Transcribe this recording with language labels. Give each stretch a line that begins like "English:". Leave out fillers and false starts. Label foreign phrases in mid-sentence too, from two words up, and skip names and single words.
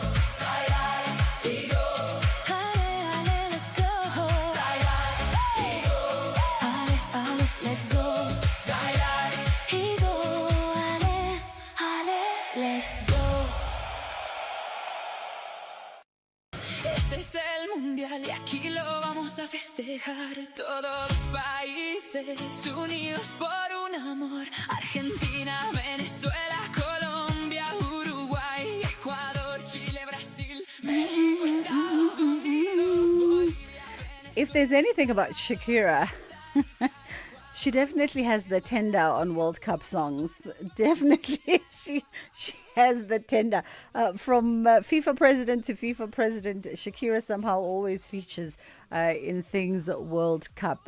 English: Ego, halle, halle, let's go. Ego, halle, halle, let's go. Ego, halle, halle, let's go.
Spanish: Este es el mundial y aquí lo vamos a festejar. Todos los países unidos por un amor. Argentina, Venezuela, Colombia, Uruguay, Ecuador, Chile, Brasil, México, Estados Unidos.
English: If there's anything about Shakira, she definitely has the tender on World Cup songs. Definitely, she has the tender. From FIFA president to FIFA president, Shakira somehow always features in things World Cup.